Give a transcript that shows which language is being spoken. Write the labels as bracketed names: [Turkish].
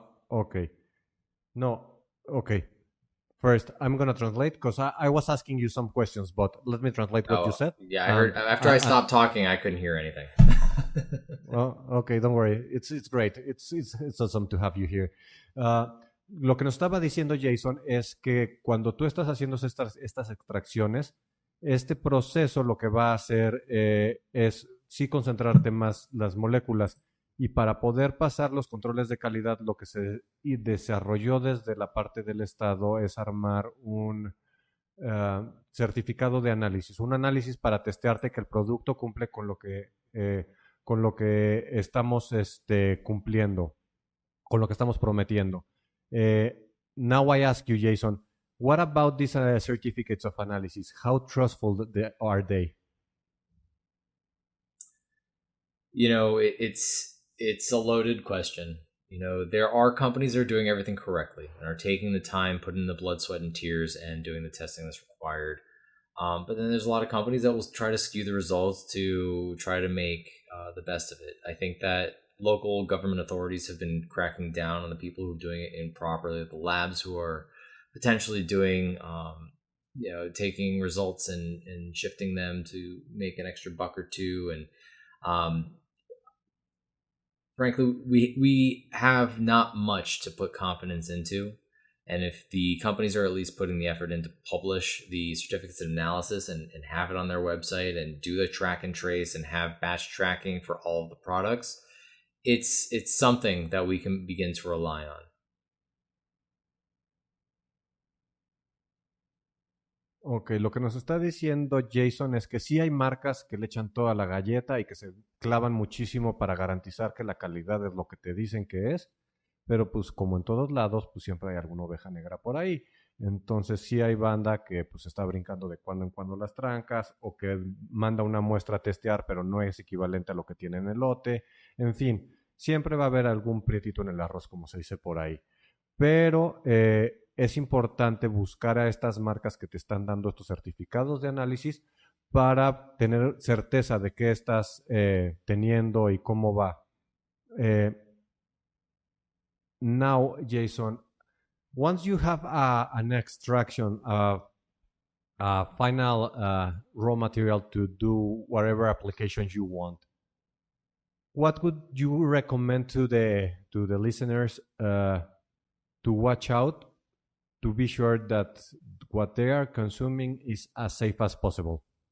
[English] Okay. No, okay. First, I'm going to translate because I was asking you some questions, but let me translate what you said. Yeah, I heard. After I stopped talking, I couldn't hear anything. Well, okay, don't worry. It's great. It's awesome to have you here. [Spanish] Lo que nos estaba diciendo Jason es que cuando tú estás haciendo estas extracciones, este proceso lo que va a hacer es sí concentrarte más las moléculas, y para poder pasar los controles de calidad lo que se desarrolló desde la parte del Estado es armar un certificado de análisis, un análisis para testearte que el producto cumple con lo que estamos cumpliendo, con lo que estamos prometiendo. [English] Now I ask you, Jason, What about these certificates of analysis? How trustful are they? You know, it's a loaded question. You know, there are companies that are doing everything correctly and are taking the time, putting in the blood, sweat, and tears, and doing the testing that's required. But then there's a lot of companies that will try to skew the results to try to make the best of it. I think that local government authorities have been cracking down on the people who are doing it improperly, the labs who are potentially doing, taking results and shifting them to make an extra buck or two. And frankly, we have not much to put confidence into. And if the companies are at least putting the effort in to publish the certificates of analysis and have it on their website and do the track and trace and have batch tracking for all of the products, it's something that we can begin to rely on. [Spanish] Ok, lo que nos está diciendo Jason es que sí hay marcas que le echan toda la galleta y que se clavan muchísimo para garantizar que la calidad es lo que te dicen que es, pero pues como en todos lados, pues siempre hay alguna oveja negra por ahí. Entonces sí hay banda que pues está brincando de cuando en cuando las trancas o que manda una muestra a testear, pero no es equivalente a lo que tiene en el lote. En fin, siempre va a haber algún prietito en el arroz, como se dice por ahí. Pero es importante buscar a estas marcas que te están dando estos certificados de análisis para tener certeza de qué estás teniendo y cómo va. [English] Now, Jason, once you have an extraction of a final raw material to do whatever applications you want, what would you recommend to the listeners to watch out to be sure that what they are consuming is as safe as possible?